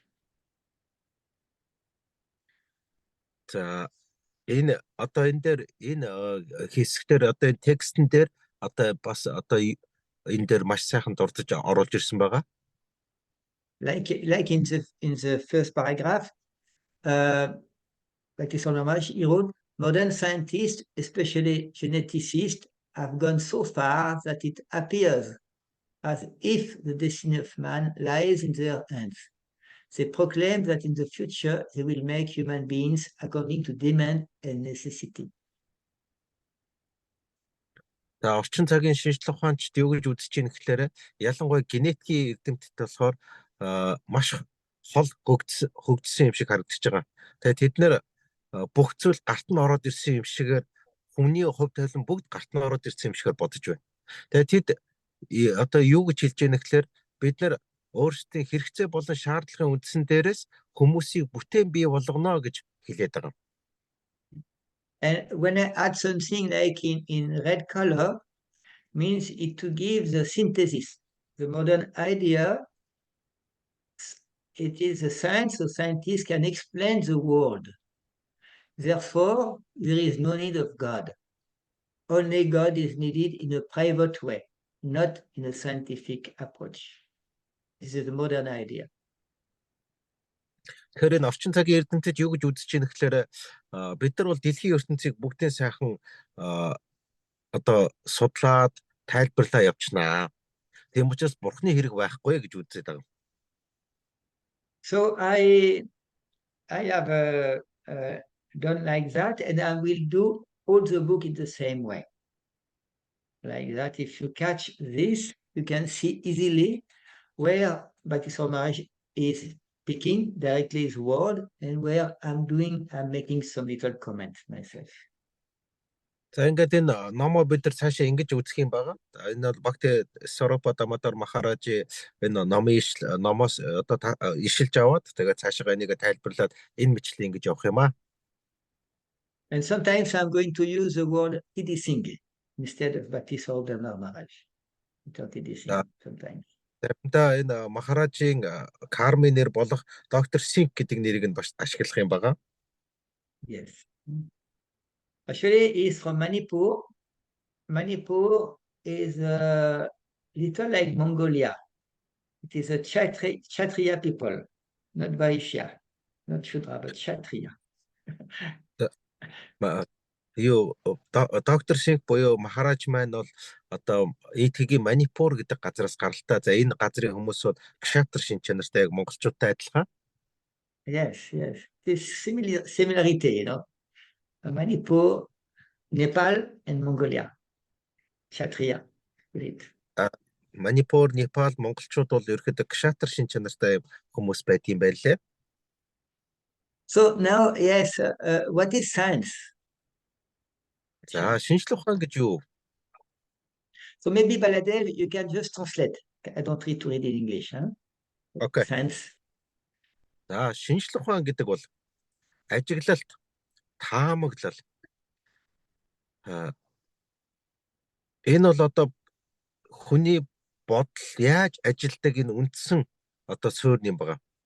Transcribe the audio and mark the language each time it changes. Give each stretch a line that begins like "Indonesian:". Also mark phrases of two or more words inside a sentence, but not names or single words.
Mongolian: За энэ одоо энэ дээр энэ хэсгээр одоо энэ текстэн дээр одоо бас одоо энэ дээр маш сайхан дурдж оруулж ирсэн байгаа.
English: Like in the first paragraph, like this he wrote, modern scientists, especially geneticists, have gone so far that it appears as if the destiny of man lies in their hands. They proclaim that in the future they will make human beings according to demand and necessity.
Mongolian: За орчин цагийн шинжлэх ухаанчд юу гэж үзэж байна гэхээр ялангуяа генетикийн эрдэмтэд болохоор маш хол хөгжсөн юм шиг харагдаж байгаа. Тэгээд тэд нэр бүх зүйл гарт нь ороод ирсэн юм шигээр хүний хувь тавилан бүгд гарт нь ороод ирсэн юм шигээр бодож байна. Тэгээд тэд одоо юу гэж хэлж байна гэхээр бид нар өөрсдийн хэрэгцээ болон шаардлагын үндсэн дээрээс хүмүүсийг бүтээн бий болгоно гэж хэлээд байгаа.
English: And when I add something like in red color, means it to give the synthesis. The modern idea, it is a science, so scientists can explain the world. Therefore, there is no need of God. Only God is needed in a private way, not in a scientific approach. This is the modern idea.
Mongolian: Тэгэхээр энэ орчин цагийн эрдэмтэд юу гэж үзэж байна гэхээр бид нар бол дэлхийн ертөнцийг бүгдээ сайхан одоо судлаад тайлбарлаа явчихнаа. Тийм учраас бурхны хэрэг байхгүй гэж үзээд байгаа.
English: So I have done like that, and I will do all the book in the same way. Like that, if you catch this, you can see easily where Baptiste Marriage is speaking directly his word and where I'm making some little comments myself.
Mongolian: За ингээд энэ номоо бид нар цаашаа ингэж үзэх юм байгаа. Энэ бол Бхакти Соропо Дамадар Махараажи энэ номоос одоо ишилж аваад тэгээд цаашаа энийг тайлбарлаад энэ мэтлээ ингэж явах юм аа.
English: And sometimes I'm going to use the word Tidising instead of Baptiste Marriage. Sometimes.
Mongolian: Заримдаа энэ Махараажийн кармын нэр болох доктор Синг гэдэг нэрийг нь бас ашиглах юм байгаа.
English: Yes. Actually, he's from Manipur. Manipur is little like Mongolia. It is a Kshatriya people, not Vaishya, not Shudra, but Kshatriya.
Mongolian: Юу доктор шиг буюу Махарадж маань бол одоо итгийн Манипур гэдэг газараас гаралтай. За энэ газрын хүмүүс бол Кшатр шин чанартай яг монголчуудтай адилхан.
English: Yes. This similarity, Manipur, Nepal, and Mongolia. Kshatriya.
Mongolian: Манипур, Непал, монголчууд бол ерөөхдөө Кшатр шин чанартай хүмүүс байт юм байлээ.
English: So now, yes, what is science?
Mongolian: За шинжлэх ухаан гэж юу?
English: So maybe Baladev, you can just translate. I don't read to read in English. Huh? Okay. Science.
Mongolian: За шинжлэх ухаан гэдэг бол ажиглалт, таамаглал. Энэ бол одоо хүний бодол яаж ажилдаг энэ үндсэн одоо суурь юм байна.